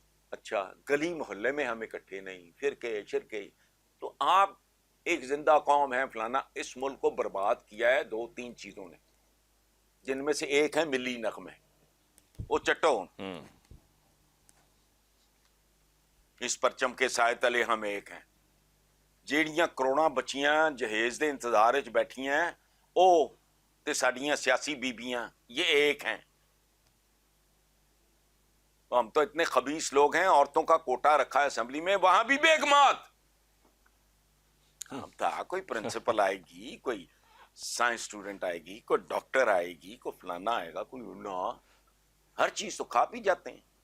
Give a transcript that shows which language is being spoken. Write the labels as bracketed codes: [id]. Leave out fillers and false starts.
[ur] اچھا گلی محلے میں ہم اکٹھے نہیں، فرقے شرکے. تو آپ ایک زندہ قوم ہے فلانا. اس ملک کو برباد کیا ہے 2-3 چیزوں نے، جن میں سے ایک ہے ملی نغمے. وہ چٹو اس پرچم کے سائے تلے ہم ایک ہیں. [pa] جیڑیاں کروڑاں بچیاں جہیز دے انتظار وچ بیٹھی ہیں، او تے ساڈیاں سیاسی بیبیاں، [ur] یہ ایک ہیں. ہم تو اتنے خبیث لوگ ہیں، عورتوں کا کوٹا رکھا ہے اسمبلی میں، وہاں بھی بیگمات. ہم تھا کوئی پرنسپل آئے گی، کوئی سائنس اسٹوڈنٹ آئے گی، کوئی ڈاکٹر آئے گی، کوئی فلانا آئے گا، کوئی نہ، ہر چیز تو کھا پی جاتے ہیں.